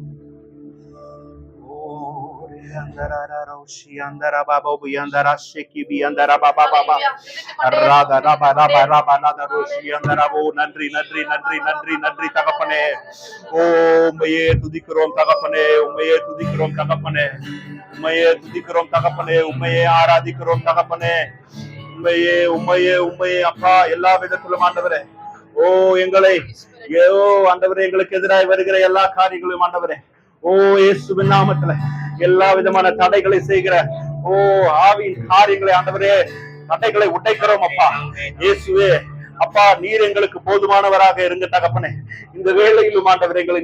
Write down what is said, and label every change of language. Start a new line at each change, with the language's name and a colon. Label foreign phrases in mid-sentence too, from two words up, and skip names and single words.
Tamil: Oh, under a roshi under a baba be under a shiki be under a baba baba. Raga raba raba raba nada roshi under a bo nandri tagapane. Oh, maye tudikrom tagapane. Maye tudikrom tagapane. Maye tudikrom tagapane. Maye aradikrom tagapane. Maye அப்பா எல்லா விதத்திலும் ஆண்டவரே ஓ எங்களை ஆண்டவரே எங்களுக்கு எதிராக வருகிற எல்லா காரியங்களையும் ஆண்டவரே ஓ இயேசுவின் நாமத்துல எல்லா விதமான தடைகளை செய்கிற ஓ ஆவியின் காரியங்களை ஆண்டவரே தடைகளை உடைக்கிறோம் அப்பா இயேசுவே அப்பா நீர் எங்களுக்கு போதுமானவராக இருங்க தகப்பனே இந்த வேளையிலும் ஆண்டவரே எங்களை